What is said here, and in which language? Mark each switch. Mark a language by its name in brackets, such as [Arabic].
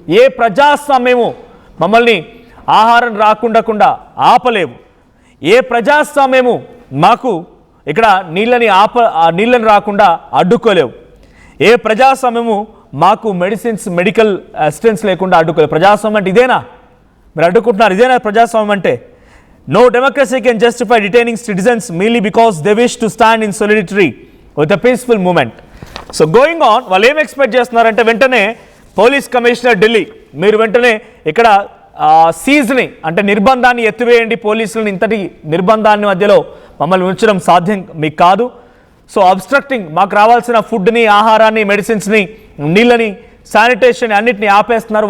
[Telugu] ఏ ప్రజాస్వామ్యము మమ్మల్ని ఆహారం రాకుండా ఆపలేవు. ఏ ప్రజాస్వామ్యము మాకు ఇక్కడ నీళ్ళని రాకుండా అడ్డుకోలేవు. ఏ ప్రజాస్వామ్యము మాకు మెడికల్ అసిస్టెన్స్ లేకుండా అడ్డుకోలేవు. ప్రజాస్వామ్యం అంటే ఇదేనా? మీరు అడ్డుకుంటున్నారు, ఇదేనా ప్రజాస్వామ్యం అంటే? [English] No democracy can justify detaining citizens merely because they wish to stand in solidarity with a peaceful movement. So going on, [Telugu] వాళ్ళు ఏం ఎక్స్పెక్ట్ చేస్తున్నారంటే వెంటనే పోలీస్ కమిషనర్ ఢిల్లీ, మీరు వెంటనే ఇక్కడ సీజ్ని అంటే నిర్బంధాన్ని ఎత్తివేయండి. పోలీసులను ఇంతటి నిర్బంధాన్ని మధ్యలో మమ్మల్ని ఉంచడం సాధ్యం మీకు కాదు. [English] so obstructing, [Telugu] మాకు రావాల్సిన ఫుడ్ని, ఆహారాన్ని, మెడిసిన్స్ని, నీళ్ళని, శానిటేషన్ అన్నిటిని ఆపేస్తున్నారు.